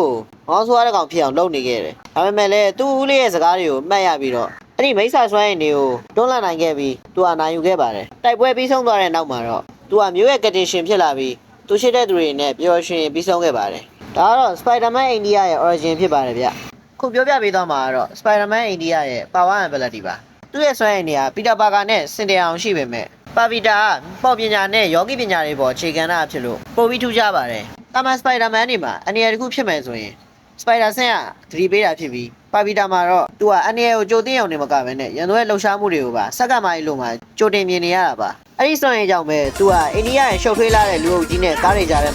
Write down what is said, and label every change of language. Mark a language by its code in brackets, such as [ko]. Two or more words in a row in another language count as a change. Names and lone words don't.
[my] ကိုမောင်ဆိုးရတဲ့ကောင်ဖြစ်အောင်လုပ်နေခဲ့တယ်။ဒါပေမဲ့လည်းသူ့ဦးလေးရဲ့စကားတွေကိုမှတ်ရပြီးတော့အဲ့ဒီမိစ္ဆာစွမ်းရည်တွေကိုတွန်းလှန်နိုင်ခဲ့ပြီးသူကနိုင်ယူခဲ့ပါတယ်။တိုက်ပွဲပြီးဆုံးသွားတဲ့နောက်မှာတော့သူကမျိုးရဲ့ကတင်ရှင်ဖြစ်လာပြီးသူရှိတဲ့သူတွေနဲ့ပျော်ရွှင်ပြီးဆုံးခဲ့ပါတယ်။ဒါကတော့ Spider-Man India ရဲ့ origin ဖြစ်ပါတယ်ဗျ။ခုပြောပြပေး သွားမှာကတော့ Spider-Man India ရဲ့ [en] power and ability [my] ပါ။သူ့ရဲ့စွမ်းရည်တွေက Peter Parker နဲ့စင်တယ်အောင်ရှိပေမဲ့Pavitra ကပေါ်ပညာနဲ့ယောဂီပညာတွေပေါ်အခြေခံတာဖြစ်လို့ပိုပြီးထူးခြားပါတယ်။တာမန် Spider-Man တွေမှာအနေရတစ်ခုဖြစ်မယ်ဆိုရင်Spider Sense ကသတိပေးတာဖြစ်ပြီးPavitra မှာတော့သူကအန်ရကိုကြိုတင်အောင်နေမကဘဲနဲ့ရန်သူရဲ့လှုပ်ရှားမှုတွေကိုပါစက္ကန့်ပိုင်းလို့မှကြိုတင်မြင်နေရတာပါအဲ့ဒီစွမ်းရည်ကြောင့်ပဲသူကအိန္ဒိယရဲ့ရှုပ်ထွေးလာတဲ့လူအုပ်ကြီးနဲ့ကားတွေကြားထဲမှာ